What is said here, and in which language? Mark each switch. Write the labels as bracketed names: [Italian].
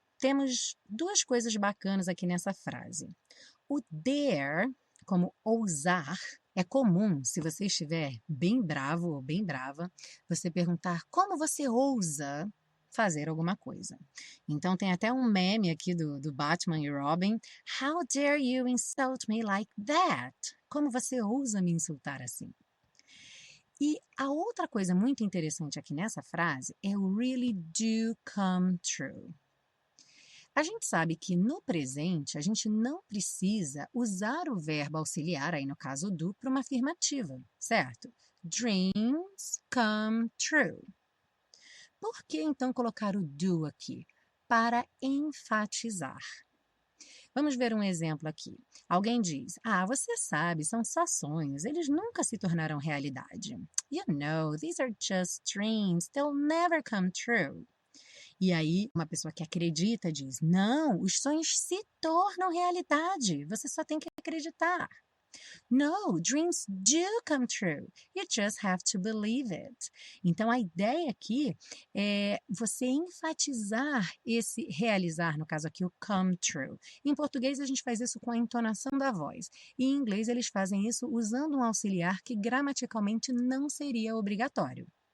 [Portuguese] Temos duas coisas bacanas aqui nessa frase. O dare, como ousar, é comum, se você estiver bem bravo ou bem brava, você perguntar como você ousa fazer alguma coisa. Então tem até um meme aqui do Batman e Robin. [English] How dare you insult me like that? [Portuguese] Como você ousa me insultar assim? E a outra coisa muito interessante aqui nessa frase é o really do come true. A gente sabe que no presente a gente não precisa usar o verbo auxiliar, aí no caso do, para uma afirmativa, certo? [English] Dreams come true. [Portuguese] Por que então colocar o do aqui? Para enfatizar. Vamos ver um exemplo aqui. Alguém diz, você sabe, são só sonhos, eles nunca se tornarão realidade. [English] You know, these are just dreams, they'll never come true. [Portuguese] E aí, uma pessoa que acredita diz, não, os sonhos se tornam realidade, você só tem que acreditar. [English] No, dreams do come true. You just have to believe it. [Portuguese] Então, a ideia aqui é você enfatizar esse realizar, no caso aqui, o come true. Em português, a gente faz isso com a entonação da voz. E em inglês, eles fazem isso usando um auxiliar que gramaticalmente não seria obrigatório.